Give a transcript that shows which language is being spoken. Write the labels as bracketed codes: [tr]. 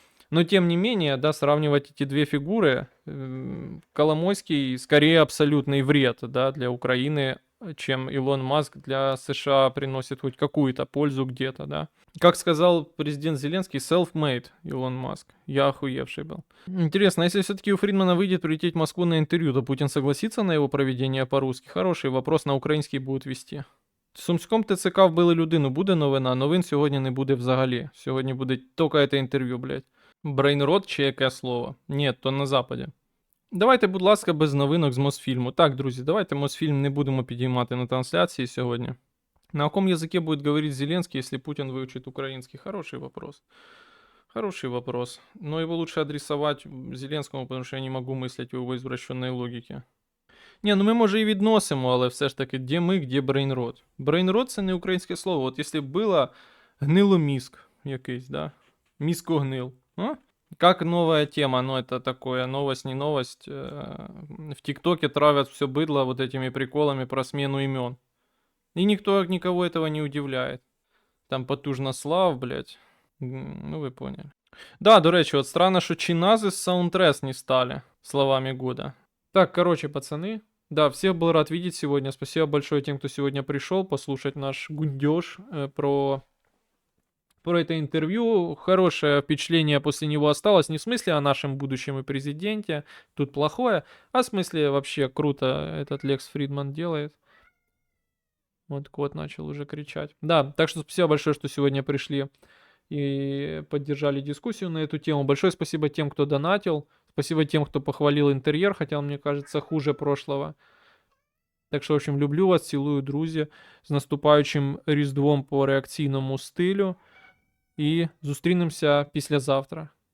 [ru] Но тем не менее, да, сравнивать эти две фигуры, Коломойский скорее абсолютный вред, да, для Украины, чем Илон Маск для США приносит хоть какую-то пользу где-то, да. Как сказал президент Зеленский, self-made Илон Маск. Я охуевший был. Интересно, если все-таки у Фридмана выйдет прилететь в Москву на интервью, то Путин согласится на его проведение по-русски? Хороший вопрос, [uk] на український будуть вести. Сумськом ТЦК вбили людину, буде новина? Новин сьогодні не буде взагалі. Сьогодні буде тільки це інтерв'ю, блядь. Брейнрот чи яке слово? Ні, то на Западі. Давайте, будь ласка, без новинок з Мосфільму. Так, друзі, давайте Мосфільм не будемо підіймати на трансляції сьогодні. [ru] На каком языке будет говорить Зеленский, если Путин выучит украинский? Хороший вопрос. Хороший вопрос. Но его лучше адресовать [uk] Зеленському, потому що я не можу мислити в його извращенной логіки. Ні, ну ми може і відносимо, але все ж таки, де ми, де брейнрот? Брейнрот це не українське слово. От якщо б було гниломізк якийсь, да? Мізкогнил. А? [ru] Как новая тема, ну это такое, новость, не новость. В ТикТоке травят все быдло вот этими приколами про смену имен. И никого этого не удивляет. Там Потужнослав, блядь. Ну вы поняли. Да, [uk] до речі, [ru] от странно, що Чиназы с Soundtress не стали словами года. Так, короче, пацаны. Да, всех был рад видеть сегодня. Спасибо большое тем, кто сегодня пришел послушать наш гундеж про это интервью. Хорошее впечатление после него осталось. Не в смысле о нашем будущем и президенте. Тут плохое. А в смысле вообще круто этот Лекс Фридман делает. Вот кот начал уже кричать. Да, так что спасибо большое, что сегодня пришли и поддержали дискуссию на эту тему. Большое спасибо тем, кто донатил. Спасибо тем, кто похвалил интерьер, хотя он, мне кажется, хуже прошлого. [uk] Так що, [ru] в общем, люблю вас, [uk] цілую, друзі. З наступаючим Різдвом по реакційному стилю. І зустрінемося післязавтра.